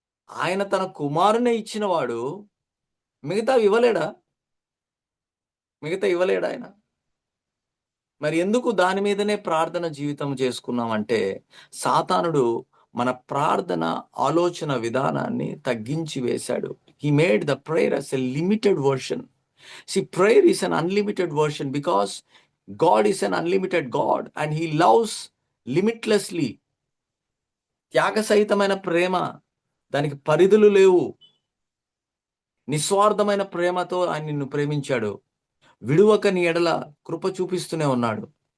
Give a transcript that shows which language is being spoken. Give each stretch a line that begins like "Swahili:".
Telugu: ఆయన తన కుమారునే ఇచ్చినవాడు, మిగతావి ఇవ్వలేడా? మిగతా ఇవ్వలేడా ఆయన? మరి ఎందుకు దాని మీదనే ప్రార్థన జీవితం చేసుకున్నామంటే, సాతానుడు మన ప్రార్థన ఆలోచన విధానాన్ని తగ్గించి వేశాడు.
English: He made the prayer as a limited version. See, prayer is an unlimited version because God is an unlimited God and He loves limitlessly.
Telugu: త్యాగ సహితమైన ప్రేమ, దానికి పరిధులు లేవు. నిస్వార్థమైన ప్రేమతో ఆయన నిన్ను ప్రేమించాడు. విడువక నీ ఎడల కృప చూపిస్తూనే ఉన్నాడు.